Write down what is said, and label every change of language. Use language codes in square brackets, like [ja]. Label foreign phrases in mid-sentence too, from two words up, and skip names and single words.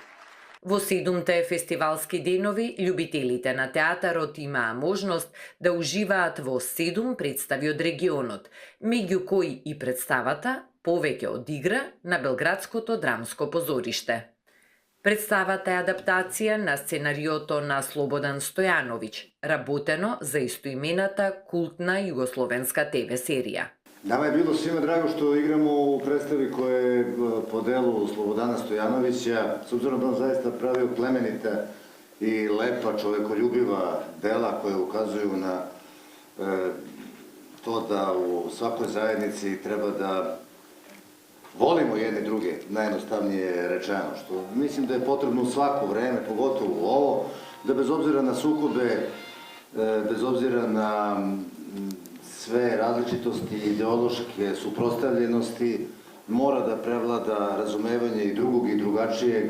[mk] Во 7-те фестивалски денови, љубителите на театарот имаа можност да уживаат во 7 представи од регионот, меѓу кои и представата Повеќе од игра на Белградското драмско позориште. Представата е адаптација на сценариото на Слободан Стојановиќ, работено за истоимената култна југословенска ТВ серија. [sr] Nama je bilo svima drago što igramo u predstavi koja je po delu Slobodana Stojanovića, s obzirom da on zaista pravio plemenita i lepa, čovekoljubiva dela koje ukazuju na to da u svakoj zajednici treba da volimo jedni druge, najjednostavnije rečeno, što mislim da je potrebno u svako vreme, pogotovo u ovo, da bez obzira na sukobe, bez obzira na sve različitosti i ideološke suprotstavljenosti, mora da prevlada razumevanje i drugog i drugačijeg.